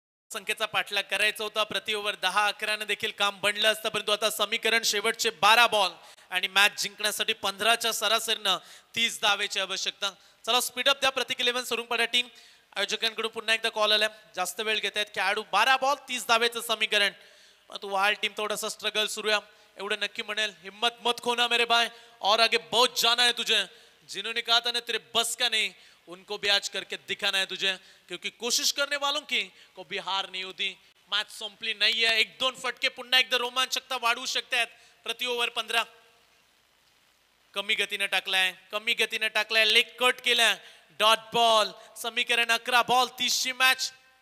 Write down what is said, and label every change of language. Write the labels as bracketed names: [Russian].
[Marathi] संख्येचा पाठलाग करायचा होता. प्रति ओव्हर 10-11 देखील काम बनलं असतं, परंतु आता समीकरण शेवटचे 12 बॉल आणि मॅच जिंकण्यासाठी 15च्या सरासरीनं 30 धावेची आवश्यकता. चला स्पीडअप द्या. प्रतीक 11 सुरुंगपाडा टीम आयोजकांकडून पुन्हा एकदा कॉल आलाय. जास्त वेळ घेत आहेत खेळाडू. 12 बॉल 30 धावेचं समीकरण. तू वाल टीम थोडासा स्ट्रगल सुरू आहे एवढं नक्की म्हणेल. [Hindi] हिम्मत मत खोना मेरे भाई और आगे बहुत जाना है तुझे. जिन्होंने कहा था ना तेरे बस का नहीं उनको भी आज करके दिखाना है तुझे, क्योंकि कोशिश करने वालों की को भी हार नहीं होती. [Marathi] मॅच संपली नाहीये. 1-2 फटके पुन्हा एकदा रोमांचकता वाढवू शकतात. प्रति ओव्हर 15. कमी गतीने टाकलाय लेग कट केलाय. Dot ball. समीकरण 11 बॉल 30ची मॅच.